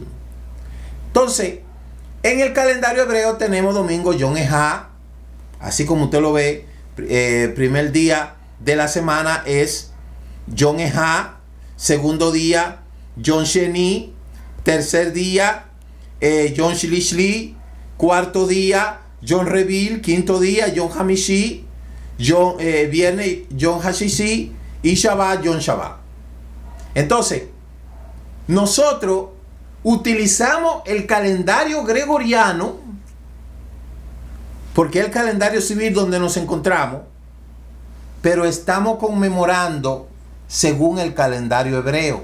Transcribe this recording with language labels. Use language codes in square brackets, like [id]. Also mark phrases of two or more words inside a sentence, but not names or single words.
[es] Entonces, en el calendario hebreo tenemos domingo [he] יום אחד, [es] así como usted lo ve. Primer día de la semana es [he] יום אחד, [es] segundo día [he] יום שני, [es] tercer día [he] יום שלישי, [es] cuarto día [he] יום רביעי, [es] quinto día [he] יום חמישי, [es] viernes [he] יום השישי [es] y Shabbat [he] יום שבת. [es] Entonces, nosotros utilizamos el calendario gregoriano porque es el calendario civil donde nos encontramos, pero estamos conmemorando según el calendario hebreo.